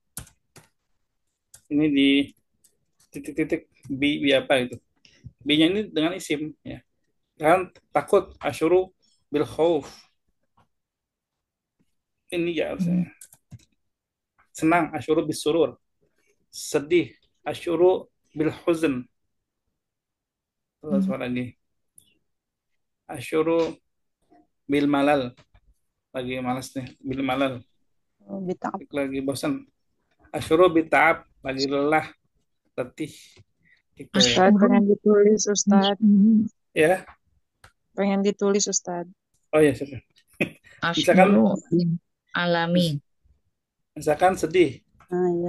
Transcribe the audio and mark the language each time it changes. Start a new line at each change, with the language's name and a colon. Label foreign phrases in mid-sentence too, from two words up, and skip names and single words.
Indonesian: Ini di titik-titik bi apa itu? B-nya ini dengan isim ya. Kan takut
Arabic: أشعر بالخوف.
Indonesian: Ini ya harusnya. Senang
Arabic: أشعر بالسرور. Sedih أشعر بالحزن.
Indonesian: Terus apa lagi?
Arabic: أشعر بالملل.
Indonesian: Lagi malas nih,
Arabic: بالملل.
Indonesian: Bita'ab. Lagi bosan.
Arabic: أشعر بتعب,
Indonesian: lagi lelah, letih. Gitu ya. Ustadz pengen ditulis Ustadz. Ya. Pengen ditulis Ustadz. Oh ya, sudah. Misalkan alami. Misalkan sedih. Iya.